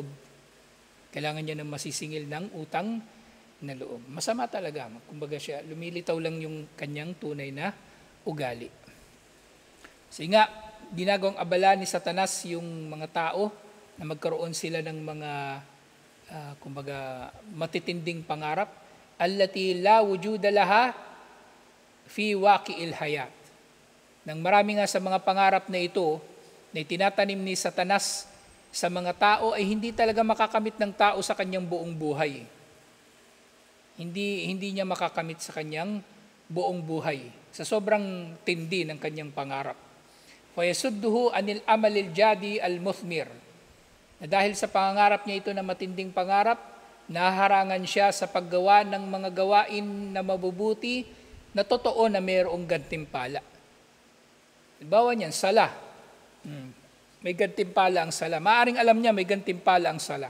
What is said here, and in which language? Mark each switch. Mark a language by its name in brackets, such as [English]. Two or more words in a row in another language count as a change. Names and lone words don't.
[Filipino] Kailangan niya ng masisingil ng utang na loob. Masama talaga. Kumbaga siya, lumilitaw lang yung kanyang tunay na ugali. So nga, ginagawang abala ni Satanas yung mga tao na magkaroon sila ng mga kumbaga matitinding pangarap. [Arabic] التي لا وجود لها في واقع الحياة. [Filipino] Nang marami nga sa mga pangarap na ito, na itinatanim ni Satanas sa mga tao, ay hindi talaga makakamit ng tao sa kanyang buong buhay. Hindi niya makakamit sa kanyang buong buhay. Sa sobrang tindi ng kanyang pangarap. [Arabic] فيصده عن العمل الجاد المثمر. [Filipino] Na dahil sa pangarap niya ito na matinding pangarap, naharangan siya sa paggawa ng mga gawain na mabubuti na totoo na mayroong gantimpala. Halimbawa niyan, sala. May gantimpala ang sala. Maaring alam niya may gantimpala ang sala.